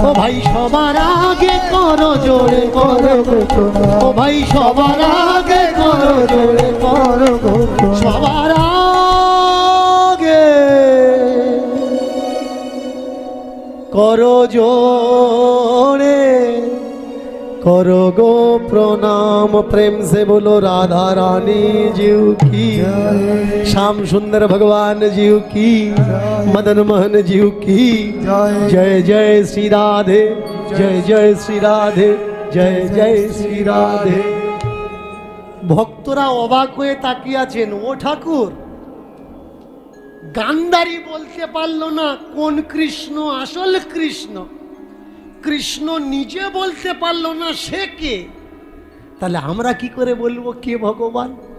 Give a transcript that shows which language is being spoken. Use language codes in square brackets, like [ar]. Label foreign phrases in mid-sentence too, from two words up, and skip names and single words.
[bn] ও ভাই সবার আগে করো জোরে, করো গো প্রণাম। ও ভাই সবার আগে করো জোরে, করো ভগবান। সবার আগে করো জোরে, করো গো প্রণাম। [hi] प्रेम से बोलो राधा रानी जीव की, श्याम सुंदर भगवान जीव की, मदन मोहन जीव की जय। जय श्री राधे, जय जय श्री राधे, जय जय श्री राधे। [bn] ভক্তরা অবাক হয়ে তাকিয়ে আছেন। ও ঠাকুর, গান্ধারী বলতে পারলো না কোন কৃষ্ণ আসল কৃষ্ণ, কৃষ্ণ নিজে বলতে পারলো না সে কে, তাহলে আমরা কি করে বলবো কে ভগবান?